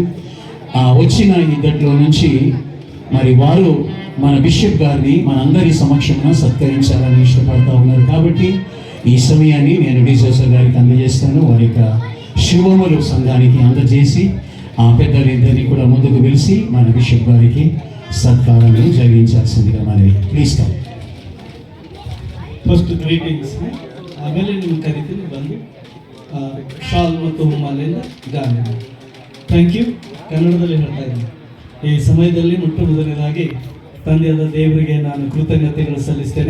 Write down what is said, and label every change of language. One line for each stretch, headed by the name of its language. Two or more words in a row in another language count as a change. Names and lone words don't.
Telugu: వచ్చిన ఇద్దట్లో నుంచి మరి వారు మన బిషప్ గారిని మనందరి సమక్షంలో సత్కరించాలని ఇష్టపడతా ఉన్నారు. కాబట్టి ఈ సమయాన్ని నేను డిజోసా గారికి అందజేస్తాను. వారి యొక్క శుభములు సంఘానికి అందజేసి ఆ పెద్దలిద్దరిని కూడా ముందుకు పిలిచి మన బిషప్ గారికి సత్కారాన్ని జరిగించాల్సిందిగా మనవి.
English: Please come. First greetings.
Kannada: ಆಮೇಲೆ ನಿಮ್ಮ ಕರಿತೀನಿ ಬಂದು ಶಾಲ್ ಮತ್ತು ಮಾಲೆಯಿಂದ ಗಾನ.
English: Thank you.
Kannada: ಕನ್ನಡದಲ್ಲಿ ಹೇಳ್ತಾ ಇದ್ದೀನಿ. ಈ ಸಮಯದಲ್ಲಿ ಮೊಟ್ಟ ಮೊದಲನೇದಾಗಿ ತಂದೆಯಾದ ದೇವರಿಗೆ ನಾನು ಕೃತಜ್ಞತೆಗಳು ಸಲ್ಲಿಸ್ತೇನೆ.